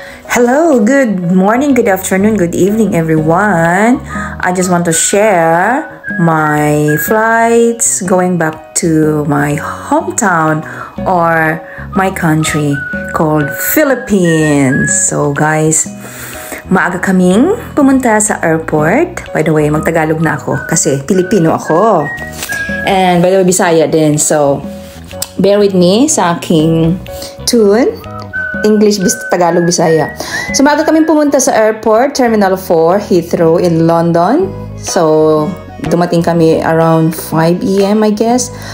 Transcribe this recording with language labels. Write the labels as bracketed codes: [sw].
[en] Hello, good morning, good afternoon, good evening, everyone. I just want to share my flights going back to my hometown or my country called Philippines. [tl] So guys, maaga kaming pumunta sa airport. [en] By the way, [tl] magtagalog na ako kasi Pilipino ako. [en] And by the way, [tl] Bisaya din. [en] So, bear with me [tl] sa aking tune. English, Tagalog, Bisaya. So, maaga kaming pumunta sa airport, Terminal 4, Heathrow in London. So, dumating kami [en] around 5 AM, I guess.